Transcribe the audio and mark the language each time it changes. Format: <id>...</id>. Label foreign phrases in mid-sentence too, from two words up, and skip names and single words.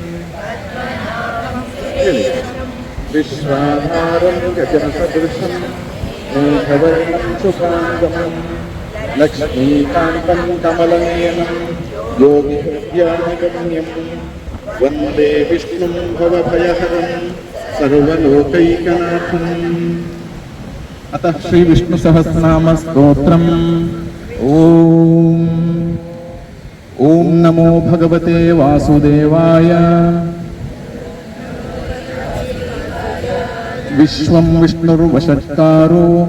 <sa>വിശ്വാധാരം ഗജനസദൃശം മേഘവർണം ശുഭാംഗമം ലക്ഷ്മീകാന്തം കമലനയനം യോഗിഹൃദ്യാനഗമ്യം വന്ദേ വിഷ്ണും ഭവഭയഹരം സർവലോകൈകനാഥം. अतः श्री विष्णु सहस्रनाम स्तोत्रम् ओम नमो भगवते वासुदेवाय विश्वं विष्णुर्वषट्कारो</sa>